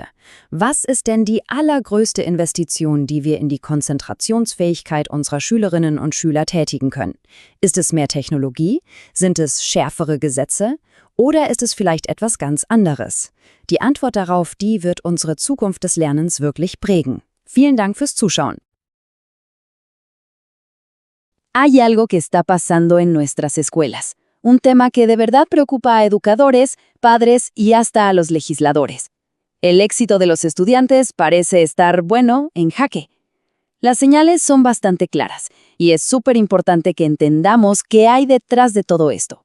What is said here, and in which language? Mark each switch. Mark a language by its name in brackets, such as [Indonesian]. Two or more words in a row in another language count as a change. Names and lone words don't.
[German] Was ist denn die allergrößte Investition, die wir in die Konzentrationsfähigkeit unserer Schülerinnen und Schüler tätigen können? Ist es mehr Technologie? Sind es schärfere Gesetze? Oder ist es vielleicht etwas ganz anderes? Die Antwort darauf, die wird unsere Zukunft des Lernens wirklich prägen. Vielen Dank fürs Zuschauen. [Spanish] Hay algo que está pasando en nuestras escuelas. Un tema que de verdad preocupa a educadores, padres y hasta a los legisladores. El éxito de los estudiantes parece estar, bueno, en jaque. Las señales son bastante claras, y es súper importante que entendamos qué hay detrás de todo esto.